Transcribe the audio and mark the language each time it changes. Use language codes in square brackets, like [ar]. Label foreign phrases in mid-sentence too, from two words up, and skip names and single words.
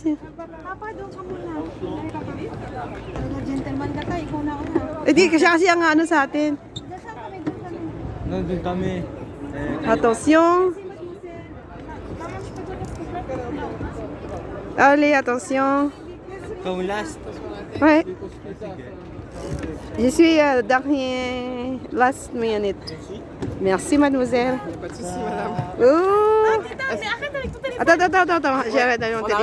[tl] Papa, doon ka muna. Gentleman ka tayo, ikaw na una. Eh di kasi ang ano sa atin. Dasal kami, doon kami. Nandun kami. [fr] Attention. Allez, attention. [tl] Ikaw last. [fr] Ouais. Je suis dernier [en] last minute. [fr] Merci mademoiselle. Pas de soucis, madame. Oh. [tl] Tita, may akin na, ito [fr] Attends. J'arrête d'aller en télé.